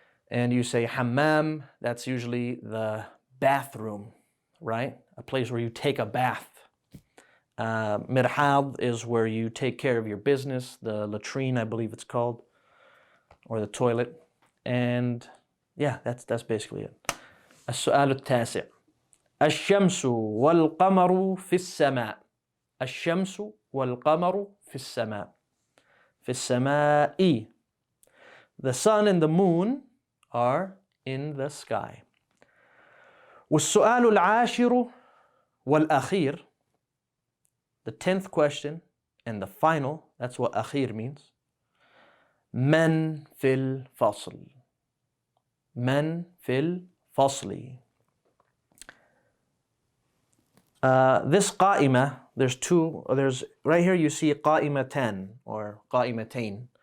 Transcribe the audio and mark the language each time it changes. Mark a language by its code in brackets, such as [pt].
[en] And you say hammam, that's usually the bathroom, right? A place where you take a bath. Mirhad is where you take care of your business, the latrine I believe it's called, or the toilet. And yeah, that's basically it. [ar] السؤال التاسع الشمس والقمر في السماء. الشمس والقمر في السماء. في السماء. [en] The sun and the moon are in the sky. [ar] والسؤال العاشر والأخير. [en] The 10th question and the final, that's what أخير means. [ar] من في الفصل. من في الفصل. [en] This قائمة, there's right here you see قائمتان or قائمتين.